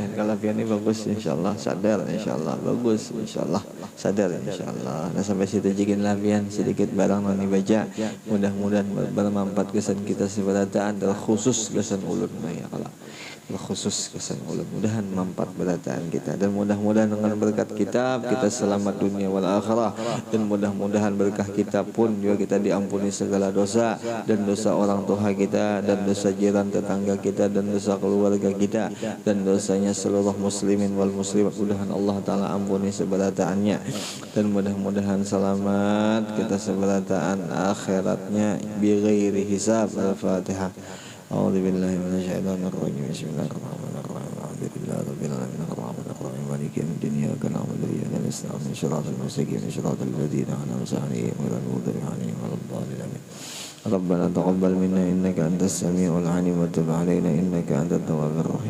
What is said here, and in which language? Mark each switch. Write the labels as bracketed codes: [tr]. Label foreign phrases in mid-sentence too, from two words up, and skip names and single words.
[bjn] Kalau pian ni bagus insyaallah, sadar insyaallah, bagus insyaallah, sadar insyaallah. Nah sampai situ jikin lah pian sedikit barang ni baca, mudah-mudahan bermanfaat kesan kita seberataan terkhusus kesan ulun ya kalau khusus kesan ulun, mudahan manfaat berataan kita, dan mudah-mudahan dengan berkat kitab kita selamat [ar] الدنيا والآخرة, [bjn] dan mudah-mudahan berkah kitab pun juga kita diampuni segala dosa, dan dosa orang tua kita, dan dosa jiran tetangga kita, dan dosa keluarga kita, dan dosanya seluruh [ar] المسلمين والمسلمات. [bjn] Mudahan Allah Ta'ala ampuni seberataannya, dan mudah-mudahan selamat kita seberataan akhiratnya [ar] بغير حساب. [bjn] Al-Fatihah. [ar] أعوذ بالله من الشيطان الرجيم. بسم الله الرحمن الرحيم. الحمد لله رب العالمين الرحمن الرحيم مالك يوم الدين إياك نعبد وإياك نستعين صراط المستقيم صراط الذين أنعمت عليهم غير المغضوب عليهم ولا الضالين آمين. ربنا تقبل منا إنك أنت السميع العليم وتب علينا إنك أنت التواب الرحيم.